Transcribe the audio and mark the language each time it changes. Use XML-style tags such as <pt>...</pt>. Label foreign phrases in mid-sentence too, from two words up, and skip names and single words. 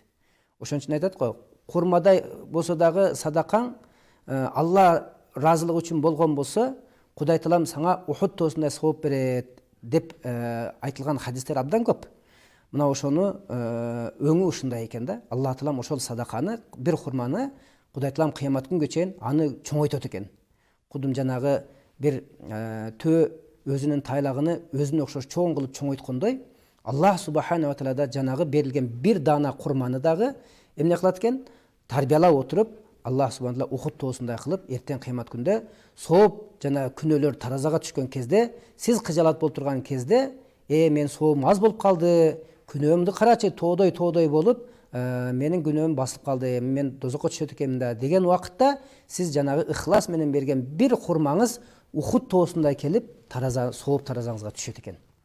<ky>Ошон үчүн айтат го, хурмадай болсо дагы садакаң Алла разылыгы үчүн болгон болсо, Кудай Таалам сага Ухуд тоосундай сооп берет деп айтылган хадистер абдан көп. Мына ошону өңү ушундай экен да. Алла Таалам ошол садаканы, бир хурманы Кудай Таалам кыямат күнгө чейин аны чоңойтот экен. Кудум жанагы бир төө өзүнүн тайлагыны өзүнө окшош чоң кылып чоңойткондой,</ky> <ar>الله سبحانه وتعالى</ar> <ky>жанагы берилген бир даана курманы дагы эмне кылат экен? Тарбиялап отуруп,</ky> <ar>الله سبحانه تعالى</ar> <ky>Ухуд тоосундай кылып, эртең кыямат күндө сооп жана күнөөлөр таразага түшкөн кезде, сиз кыжалат болуп турган кезде, мен соом аз болуп калды, күнөөмдү карачы, тоодой болуп, менин күнөөм басылып калды, мен дозокко түшөт экенмин да деген убакытта сиз жанагы ыхлас менен берген бир хурмаңыз Ухуд тоосундай келип, сооп таразаңызга түшөт экен.</ky>